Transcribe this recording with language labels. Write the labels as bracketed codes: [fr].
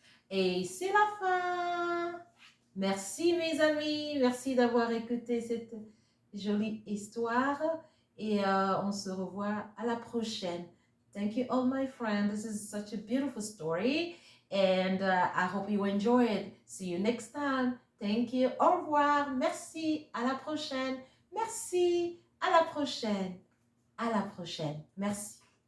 [fr] Et c'est la fin. Merci mes amis, merci d'avoir écouté cette jolie histoire et on se revoit à la prochaine. [en] Thank you all my friends. This is such a beautiful story and I hope you enjoyed. See you next time. Thank you. [fr] Au revoir. Merci. À la prochaine. Merci. À la prochaine. À la prochaine. Merci.